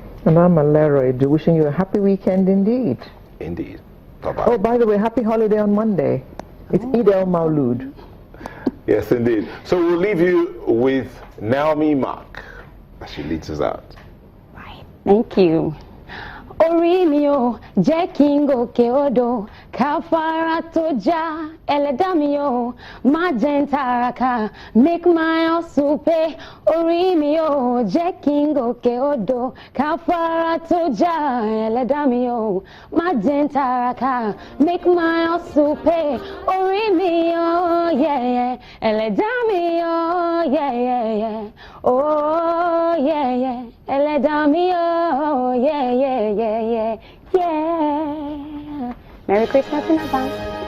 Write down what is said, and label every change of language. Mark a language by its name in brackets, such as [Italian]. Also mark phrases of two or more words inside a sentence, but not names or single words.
[English] And I'm Alera Edu, wishing you a happy weekend indeed. Indeed. Bye-bye. Oh, by the way, happy holiday on Monday. It's Eid al-Maulud. Yes, indeed. So we'll leave you with Naomi Mack as she leads us out. Right. Thank you. [Yoruba] orí mi o jẹ́ kí n gòkè odò káfárá tó já ẹlẹ́dàá mi o má jẹ́ n tàràkà [English] make my hustle pay [Yoruba] orí mi o jẹ́ kí n gòkè odò káfárá tó já ẹlẹ́dàá mi o má jẹ́ n tàràkà [English] make my hustle pay [Yoruba] orí mi o [English] yeah yeah [Yoruba] ẹlẹ́dàá mi o [English] yeah yeah yeah oh yeah yeah [Yoruba] ẹlẹ́dàá mi o [English] yeah yeah yeah yeah yeah. Merry Christmas in advance.